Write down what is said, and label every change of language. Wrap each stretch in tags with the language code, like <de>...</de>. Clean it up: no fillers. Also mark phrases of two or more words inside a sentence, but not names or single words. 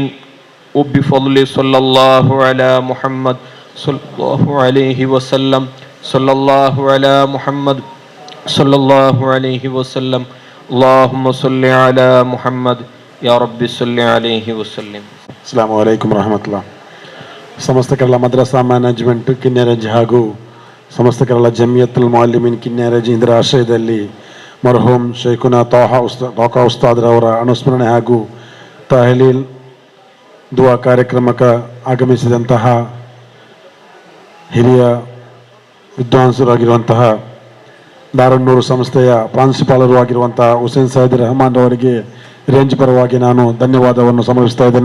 <ar>وبفضل صلى الله على محمد صلى الله عليه وسلم صلى الله على محمد صلى الله عليه وسلم اللهم صل على محمد يا رب صل عليه وسلم. السلام عليكم ورحمة الله.</ar> <kn>ಸಮಸ್ತ ಕೇರಳ ಮದ್ರಸಾ ಮ್ಯಾನೇಜ್ಮೆಂಟ್ ಕಿನ್ನೆರಜ್ ಹಾಗೂ ಸಮಸ್ತ ಕೇರಳ ಜಮಿಯತ್ತುಲ್ ಮುಅಲ್ಲಿಮೀನ್ ಕಿನ್ನೆರಜ್ ಇದರ ಆಶ್ರಯದಲ್ಲಿ</kn> <ar>مرحوم شيخنا</ar> <kn>ತ್ವಾಖ ಉಸ್ತಾದ್ರವರ ಅನುಸ್ಮರಣೆ ಹಾಗೂ</kn> <ar>تهليل دعاء</ar> <kn>ಕಾರ್ಯಕ್ರಮಕ್ಕೆ ಆಗಮಿಸಿದಂತಹ ಹಿರಿಯ ವಿದ್ವಾಂಸರಾಗಿರುವಂತಹ ದಾರುನ್ನೂರು ಸಂಸ್ಥೆಯ ಪ್ರಾಂಶುಪಾಲರು ಆಗಿರುವಂತಹ ಹುಸೇನ್ ಸೈಯದ್ ರೆಹಮಾನ್ ಅವರಿಗೆ ರೇಂಜ್ ಪರವಾಗಿ ನಾನು ಧನ್ಯವಾದವನ್ನು ಸಮರ್ಪಿಸ್ತಾ ಇದ್ದೇನೆ.</kn>